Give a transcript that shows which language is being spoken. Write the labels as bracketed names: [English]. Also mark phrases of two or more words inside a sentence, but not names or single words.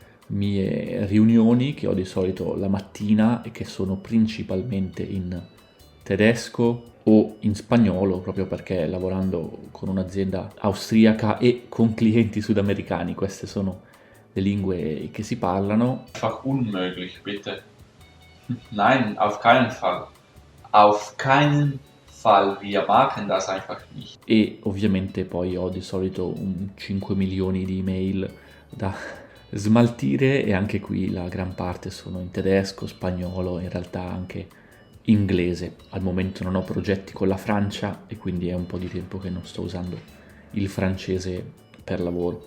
[Italian] mie riunioni che ho di solito la mattina e che sono principalmente in tedesco o in spagnolo, proprio perché lavorando con un'azienda austriaca e con clienti sudamericani, queste sono le lingue che si parlano. [German] Einfach unmöglich, bitte. Nein, auf keinen Fall. Auf keinen Fall. Wir machen das einfach nicht. [Italian] E ovviamente poi ho di solito 5 milioni di email da smaltire, e anche qui la gran parte sono in tedesco, spagnolo, in realtà anche inglese. Al momento non ho progetti con la Francia e quindi è un po' di tempo che non sto usando il francese per lavoro.